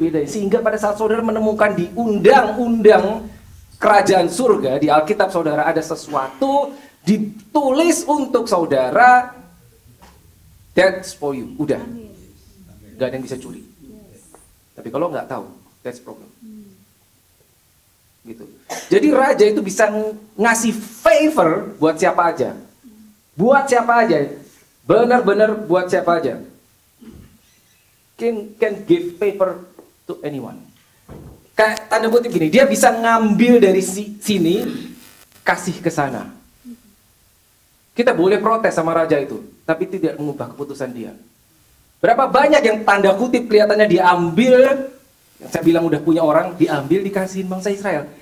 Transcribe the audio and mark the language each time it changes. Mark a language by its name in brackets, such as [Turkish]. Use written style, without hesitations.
[Indonesian] Sehingga pada saat saudara menemukan di undang-undang kerajaan surga, di Alkitab saudara ada sesuatu ditulis untuk saudara, [English] that's for you. [Indonesian] Udah. Gak ada yang bisa curi. Tapi kalau nggak tahu, [English] that's problem. [Indonesian] Gitu. Jadi raja itu bisa ngasih favor buat siapa aja. Buat siapa aja. Benar-benar buat siapa aja. [English] Can give favor to anyone. [Indonesian] Kayak tanda kutip gini, dia bisa ngambil dari sini, kasih ke sana. Kita boleh protes sama raja itu, tapi tidak mengubah keputusan dia. Berapa banyak yang tanda kutip kelihatannya diambil, yang saya bilang udah punya orang, diambil dikasihin bangsa Israel.